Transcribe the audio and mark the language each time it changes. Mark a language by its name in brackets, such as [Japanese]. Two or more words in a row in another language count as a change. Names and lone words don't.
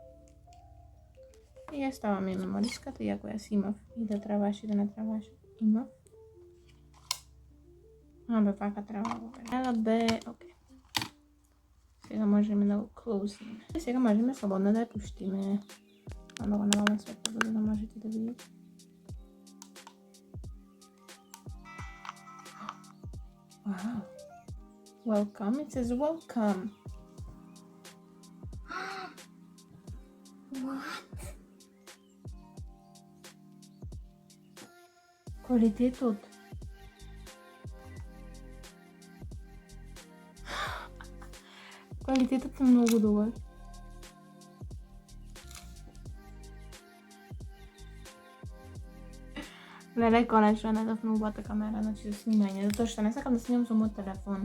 [Macedonian] И ја ставам и мемориската, иако јас имав и да требаше и да не требаше. Имав. Абе, пака треба го бе. Ела бе, окей. Сега можеме да го клоузиме. И сега можеме слободно да ја пуштиме. Да го навалам светло, за да можете да видите. [English] Wow. Welcome. It says welcome. What? [Macedonian] Квалитетот. Квалитетот е многу добар. Гледај, конечно најдов новата камера, значи за снимање, затоа што не сакам да снимам со мојот телефон.